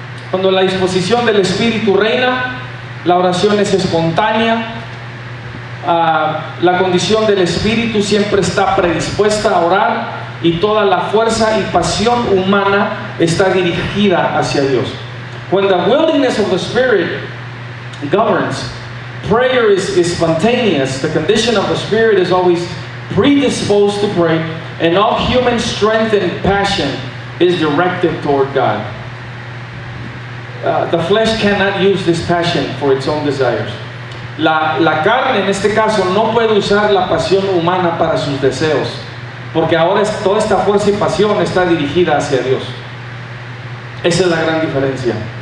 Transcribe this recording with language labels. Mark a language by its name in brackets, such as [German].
[Spanish] Cuando la disposición del Espíritu reina, la oración es espontánea. La condición del Espíritu siempre está predispuesta a orar, y toda la fuerza y pasión humana está dirigida hacia Dios. [English] When the willingness of the Spirit governs, prayer is spontaneous. The condition of the Spirit is always predisposed to pray, and all human strength and passion is directed toward God. The flesh cannot use this passion for its own desires. [Spanish] La carne en este caso no puede usar la pasión humana para sus deseos, porque ahora toda esta fuerza y pasión está dirigida hacia Dios. Esa es la gran diferencia.